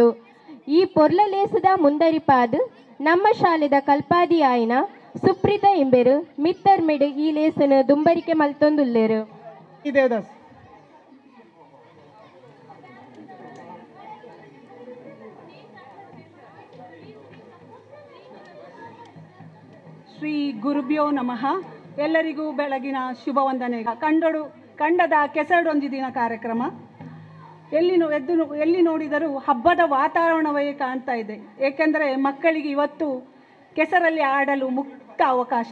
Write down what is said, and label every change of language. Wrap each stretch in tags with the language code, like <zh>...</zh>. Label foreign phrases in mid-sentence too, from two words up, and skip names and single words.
<tcy>ಈ ಪೊರ್ಲಲೇಸದ ಮುಂದರಿಪಾದು ನಮ್ಮ ಶಾಲೆದ ಕಲ್ಪಾದಿ ಆಯ್ನ ಸುಪ್ರೀತ ಎಂಬೆರು ಮಿತ್ತರ್ಮೆಡು ಈ ಲೇಸನು ದುಂಬರಿಕೆ ಮಲ್ತೊಂದುಲ್ಲೇರು.</tcy> <sa>ಶ್ರೀ ಗುರುಭ್ಯೋ ನಮಃ.</sa> <kn>ಎಲ್ಲರಿಗೂ ಬೆಳಗಿನ ಶುಭ ವಂದನೆ. ಕಂಡದ ಕೆಸರಡೊಂಜಿ ದಿನ ಕಾರ್ಯಕ್ರಮ ಎಲ್ಲಿ ನೋಡಿದರೂ ಹಬ್ಬದ ವಾತಾವರಣವೇ ಕಾಣ್ತಾ ಇದೆ. ಏಕೆಂದರೆ ಮಕ್ಕಳಿಗೆ ಇವತ್ತು ಕೆಸರಲ್ಲಿ ಆಡಲು ಮುಕ್ತ ಅವಕಾಶ.</kn>